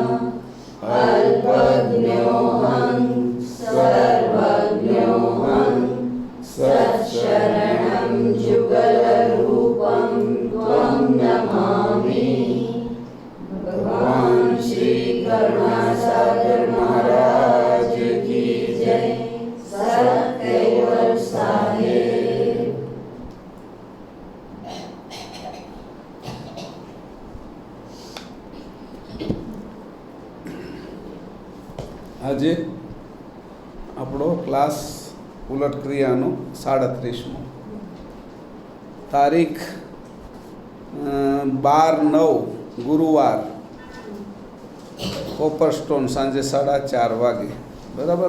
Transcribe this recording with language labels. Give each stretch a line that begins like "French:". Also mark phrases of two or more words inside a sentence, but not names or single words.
Sanskrit: अल्पज्ञोऽहं सर्वज्ञोऽहं सत्शरणं जुगलरूपं त्वं नमामि।
Hindi: भगवान श्री करुणासागर महाराज की जय। सत्कैवल साहेब।
Gujarati: આજે આપણો ક્લાસ ઉલટ ક્રિયાનો 37મો તારીખ 12/9 ગુરુવાર કોપરસ્ટોન સાંજે 4:30 વાગે બરાબર.